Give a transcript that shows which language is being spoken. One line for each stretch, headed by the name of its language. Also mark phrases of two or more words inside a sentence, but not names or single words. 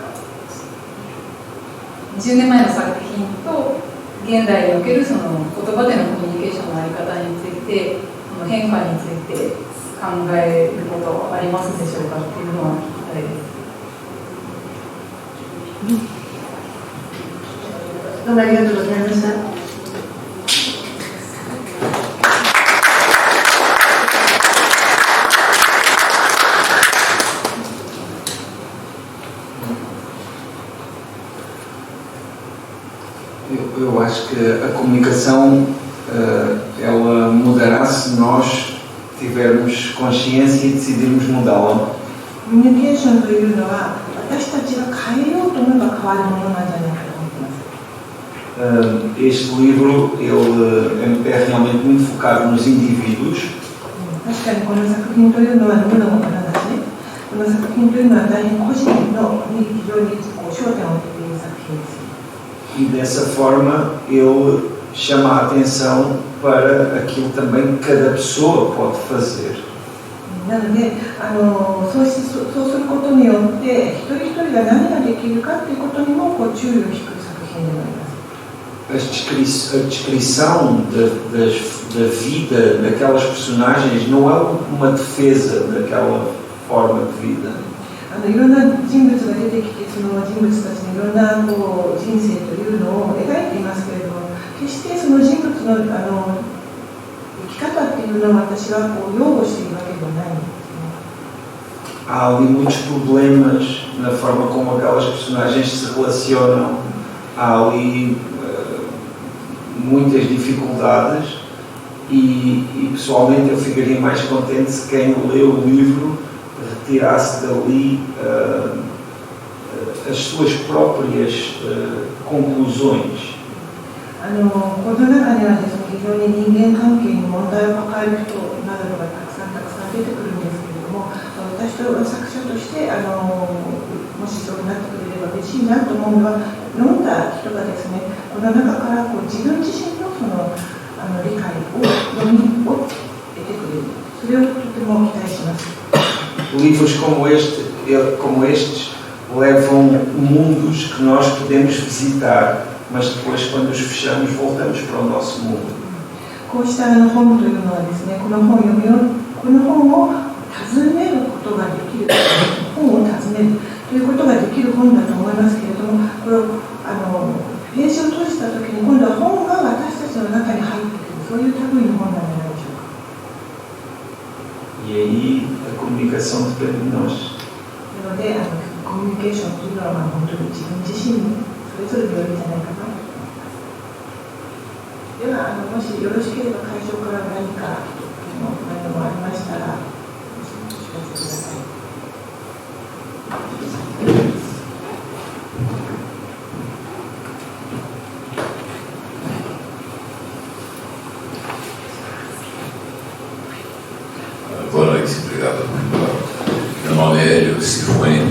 Japanese: ますか、20年前の作品と現代におけるその言葉でのコミュニケーションのあり方について、その変化について考えることはありますでしょうかっていうのは聞きたいです。どうもありがとうございました。
Portuguese: Eu acho que a comunicação ela mudará se nós tivermos consciência e decidirmos mudá-la.
Japanese: コミュニケーションというのは私たちが変えようと思えば変わるものなんじゃないかと思っています。
Portuguese: Este livro ele é realmente muito focado nos indivíduos.
Japanese: 確かにこの作品というのは無のものだし、この作品というのは大変個人のに非常に焦点を置いている作品です。
Portuguese: E dessa forma ele chama a atenção para aquilo também que cada pessoa pode fazer.
Japanese: なのでそうすることによって一人一人が何ができるかということにも注意を引く作品でもあります。
Portuguese: A descrição da vida daquelas personagens não é uma defesa daquela forma de vida.
Japanese: いろんな人物が出てきて、その人物たちのいろんな人生というのを描いていますけれども、決してその人物の生き方っていうのを私は擁護しているわけではないんですね。
Portuguese: Há ali muitos problemas na forma como aquelas personagens se relacionam. Há ali muitas dificuldades e pessoalmente eu ficaria mais contente se quem lê o livro retirasse dali as suas próprias conclusões.
Japanese: この中にはですね、非常に人間関係に問題を抱える人などがたくさん出てくるんですけれども、私と作者としてもしそうなってくれれば嬉しいなと思うのは、読んだ人がですね、この中から自分自身の理解を読みを得てくれる。それをとても期待します。
Portuguese: Livros como estes levam mundos que nós podemos visitar, mas depois, quando os fechamos, voltamos para o nosso mundo.
Japanese: こうした本というのはですね、この本を訪ねることができる、本を訪ねるということができる本だと思いますけれども、これをページを閉じたときに今度は本が私たちの中に入ってくる、そういう類の本なんじゃないでしょうか。
Portuguese: E aí a comunicação depende de nós.
Japanese: なのでコミュニケーションというのは本当に自分自身にそれぞれによるんじゃないかなと思います。ではもしよろしければ会場から何か何もありましたらお知らせください。
Portuguese: Boa noite, obrigado. Meu nome é Hélio Cifone.